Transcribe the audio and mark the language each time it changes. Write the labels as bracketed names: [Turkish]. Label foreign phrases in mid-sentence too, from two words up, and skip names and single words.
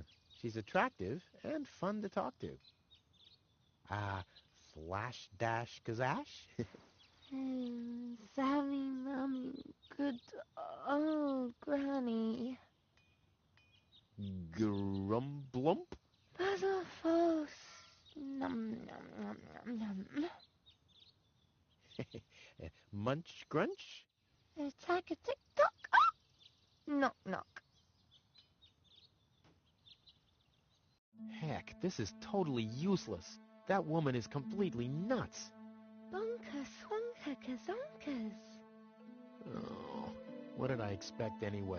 [English] She's attractive and fun to talk to. Flash dash kazash? Sammy, Mommy, good old Granny. Grumblump? Puzzle false. Num, num, num, num, num. Munch grunch? Attack a tick-tock. Oh! Knock, knock. Heck, this is totally useless. That woman is completely nuts. Bonker, swonker, kazonkers. Oh, what did I expect anyway?